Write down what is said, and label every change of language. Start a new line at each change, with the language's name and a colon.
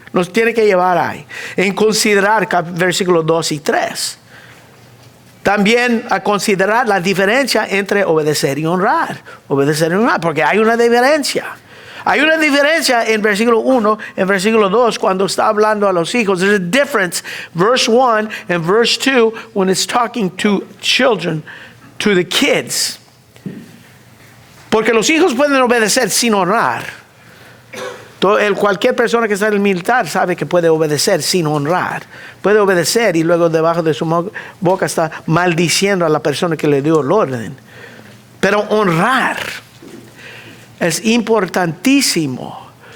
Spanish: Nos tiene que llevar ahí, en considerar versículos 2 y 3. También a considerar la diferencia entre obedecer y honrar. Obedecer y honrar, porque hay una diferencia. Hay una diferencia en versículo 1, en versículo 2, cuando está hablando a los hijos.
English: There's a difference, verse 1 and verse 2, when it's talking to children, to the kids.
Spanish: Porque los hijos pueden obedecer sin honrar. Cualquier persona que está en el militar sabe que puede obedecer sin honrar. Puede obedecer y luego debajo de su boca está maldiciendo a la persona que le dio el orden. Pero honrar es importantísimo.